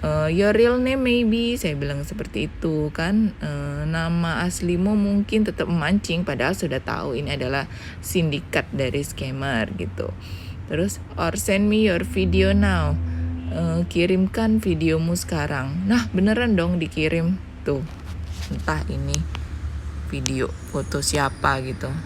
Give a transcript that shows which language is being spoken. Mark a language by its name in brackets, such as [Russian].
[English] Your real name maybe, [Indonesian] saya bilang seperti itu kan. Nama aslimu mungkin, tetap memancing padahal sudah tahu ini adalah sindikat dari scammer gitu. [English] Terus, or send me your video now. [Indonesian] Kirimkan videomu sekarang. Nah beneran dong dikirim tuh. Entah ini video foto siapa gitu.